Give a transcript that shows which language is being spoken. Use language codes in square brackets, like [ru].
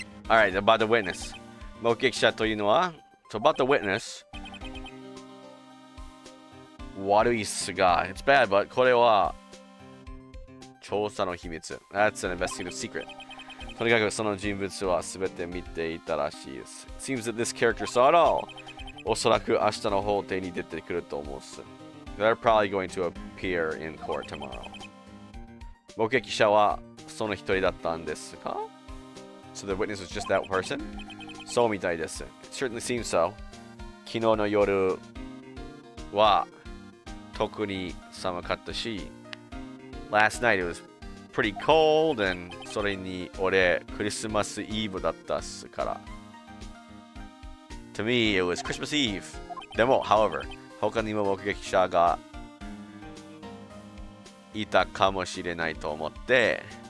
[en] Alright, about the witness. [ja] 目撃者というのは [en] So about the witness. [ja] 悪いっすが [en] It's bad, but [ja] これは調査の秘密 [en] That's an investigative secret. [ja] とにかくその人物は全て見ていたらしいです [en] It seems that this character saw it all. [ja] おそらく明日の法廷に出てくると思うっす [en] They're probably going to appear in court tomorrow. [ja] 目撃者はその一人だったんですか [en] So the witness was just that person? そうみたいです It certainly seems so. [ja] 昨日の夜は特に寒かったし [en] Last night it was pretty cold and [ja] それに俺クリスマスイブだったっすから [en] To me it was Christmas Eve でも however [ja] 他にも目撃者がいたかもしれないと思って